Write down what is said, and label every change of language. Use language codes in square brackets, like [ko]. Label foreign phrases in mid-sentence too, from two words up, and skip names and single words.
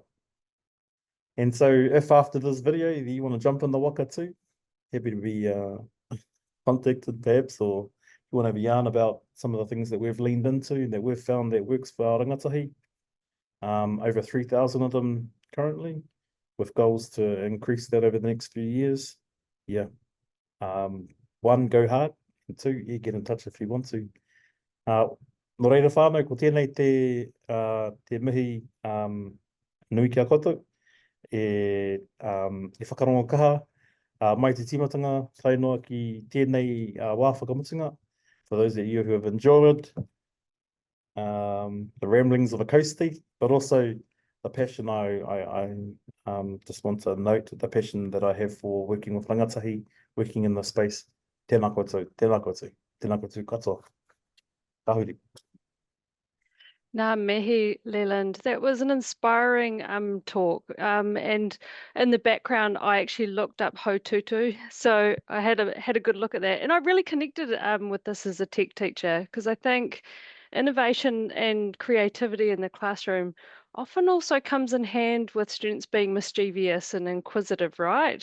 [en] And so if after this video you want to jump in the waka too, happy to be contacted perhaps, or if you want to have a yarn about some of the things that we've leaned into and that we've found that works for our rangatahi. Over 3,000 of them currently, with goals to increase that over the next few years. Yeah. One, go hard, and two, yeah, get in touch if you want to. [mi] No reira whānau, ko tēnei te mihi nui kia koutou, e whakarongo kaha, mai te timatanga, whainoa ki tēnei wā whakamutunga. [en] For those of you who have enjoyed the ramblings of a coastie, but also the passion I just want to note the passion that I have for working with rangatahi, working in the space. [mi] Tēnā koutou, tēnā koutou, tēnā koutou katoa. Tahuri. Ngā mihi, Leland. [en] That was an inspiring talk. And in the background, I actually looked up Haututu, so I had a good look at that, and I really connected with this as a tech teacher, because I think innovation and creativity in the classroom often also comes in hand with students being mischievous and inquisitive, right?